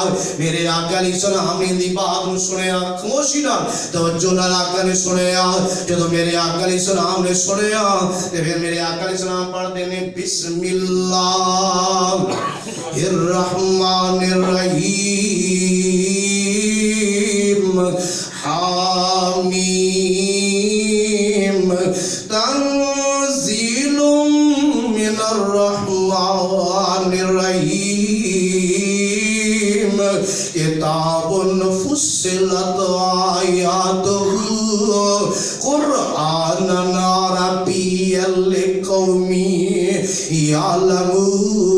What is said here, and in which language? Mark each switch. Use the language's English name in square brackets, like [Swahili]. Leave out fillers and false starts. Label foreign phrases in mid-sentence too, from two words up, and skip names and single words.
[Punjabi] میرے آقا علیہ السلام نے دی بات نوں سنیا, خاموشی نال توجہ نال آقا نے سنیا. جدوں میرے آقا علیہ السلام نے سنیا تے پھر میرے آقا علیہ السلام پڑھدے نے [Arabic] بسم اللہ الرحمن الرحیم حامیم تنزیل من الرحمن الرحیم کتاب فصلت آیاتہ قرآنا عربیا لقوم یعلمون